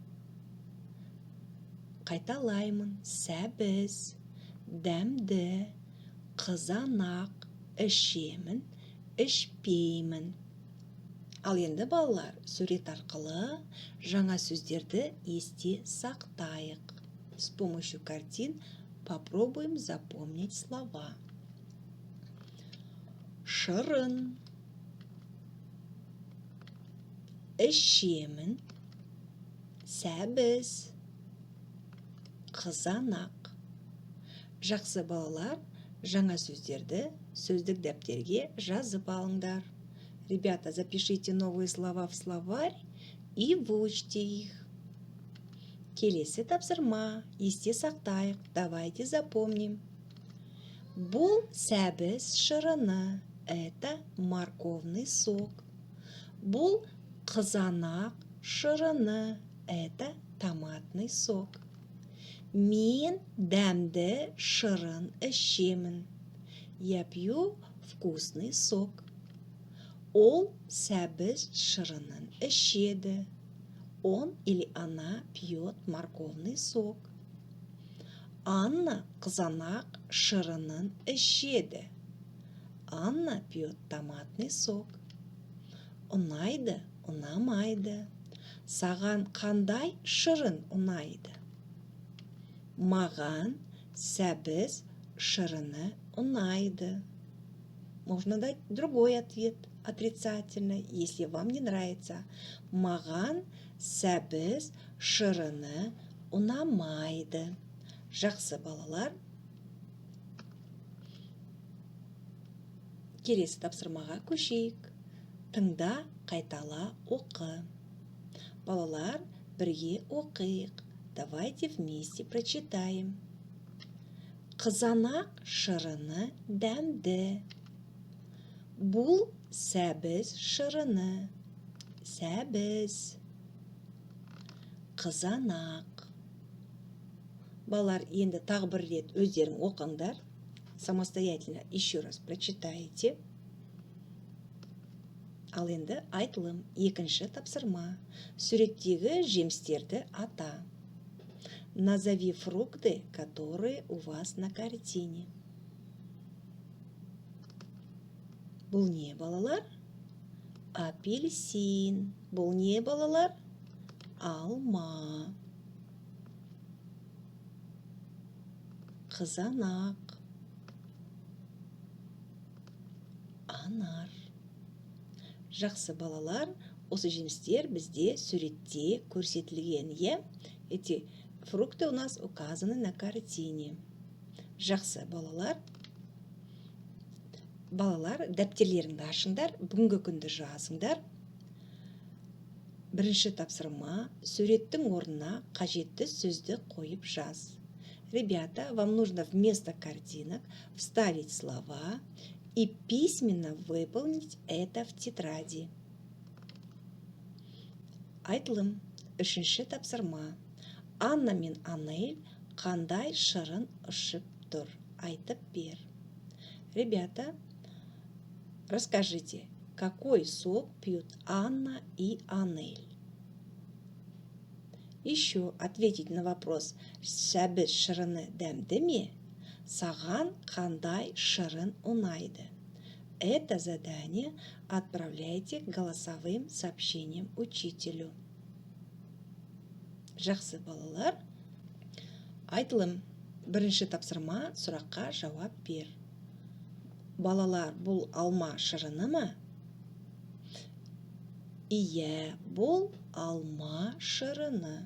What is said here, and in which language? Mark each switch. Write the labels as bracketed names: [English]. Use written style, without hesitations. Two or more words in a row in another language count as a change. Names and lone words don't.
[Kazakh] Қайталаймын. Сәбіз, дәмді, қызанақ, ішемін, ішпеймін. Ал енді балалар, сурет арқылы жаңа сөздерді есте сақтайық. [Russian] С помощью картин попробуем запомнить слова. [Kazakh] Шырын, ішемін, сәбіз, қызанақ. Жақсы балалар, жаңа сөздерді сөздік дәптерге жазып алыңдар. [Russian] Ребята, запишите новые слова в словарь и выучите их. [Kazakh] Келесі тапсырма, есте сақтайық. [Russian] Давайте запомним. [Kazakh] Бұл сәбіз шырыны. [Russian] Это морковный сок. [Kazakh] Бұл қызанақ шырыны. [Russian] Это томатный сок. [Kazakh] Мен дәмді шырын ішемін. [Russian] Я пью вкусный сок. [Kazakh] Ол сәбіз шырынын ішеді. [Russian] Он или она пьет морковный сок. [Kazakh] Анна қызанақ шырынын ішеді. [Russian] Анна пьет томатный сок. [Kazakh] Ұнайды, ұнамайды. Саған қандай шырын ұнайды? Маған сәбіз шырыны ұнайды. [Russian] Можно дать другой ответ, отрицательный, если вам не нравится. [Kazakh] Маған сәбіз шырыны ұнамайды. Жақсы балалар. Келесі тапсырмаға көшейік. Тыңда, қайтала, оқы. Балалар, бірге оқиық. [Russian] Давайте вместе прочитаем. [Kazakh] Қызанақ шырыны дәмді. Бұл сәбіз шырыны. Сәбіз. Қызанақ. Балалар, енді тағы бір рет өздерің оқыңдар. [Russian] Самостоятельно еще раз прочитайте. [Kazakh] Ал енді айтылым. Екінші тапсырма. Суреттегі жемістерді ата. [Russian] Назови фрукты, которые у вас на картине. [Kazakh] Бұл не, балалар? Апельсин. Бұл не, балалар? Алма. Қызанақ. Анар. Жақсы балалар, осы жемістер бізде суретте көрсетілген. [Russian] Эти фрукты у нас указаны на картине. [Kazakh] Жақсы балалар. Балалар, дәптерлеріңді ашыңдар, бүгінгі күнді жазыңдар. Бірінші тапсырма, суреттің орнына қажетті сөзді қойып жаз. [Russian] Ребята, вам нужно вместо картинок вставить слова и письменно выполнить это в тетради. [Kazakh] Айтылым. Үшінші тапсырма. Анна мен Анель қандай шырын ішіп тұр? Айтып бер. [Russian] Ребята, расскажите, какой сок пьют Анна и Анель? Еще ответить на вопрос [Kazakh] сәбіз шырыны дәмді ме? Саған қандай шырын ұнайды? [Russian] Это задание отправляйте голосовым сообщением учителю. [Kazakh] Жақсы балалар. Айтылым. Бірінші тапсырма, сұраққа жауап бер. Балалар, бұл алма шырыны ма? Ие, бұл алма шырыны.